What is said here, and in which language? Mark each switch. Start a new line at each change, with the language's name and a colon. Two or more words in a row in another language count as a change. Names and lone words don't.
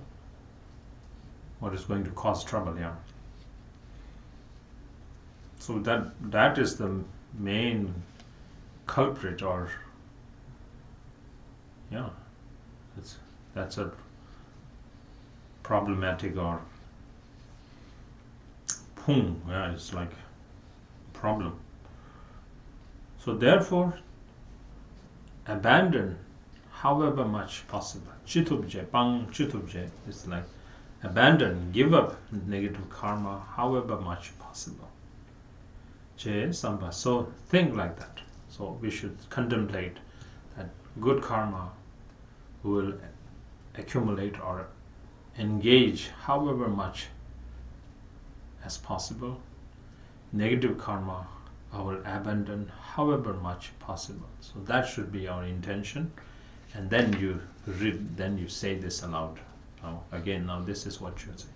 English: What is going to cause trouble, yeah. So that is the main culprit, or yeah, that's a problematic, or pung, yeah, it's like a problem. So therefore, abandon however much possible.
Tibetan: Chitubje, pang chitubje
English: is like abandon, give up negative karma however much possible.
Tibetan: Je samba.
English: So think like that. So we should contemplate that good karma will accumulate or engage however much as possible. Negative karma I will abandon however much possible. So that should be our intention. And then you read, then you say this aloud. Now again, now this is what you say.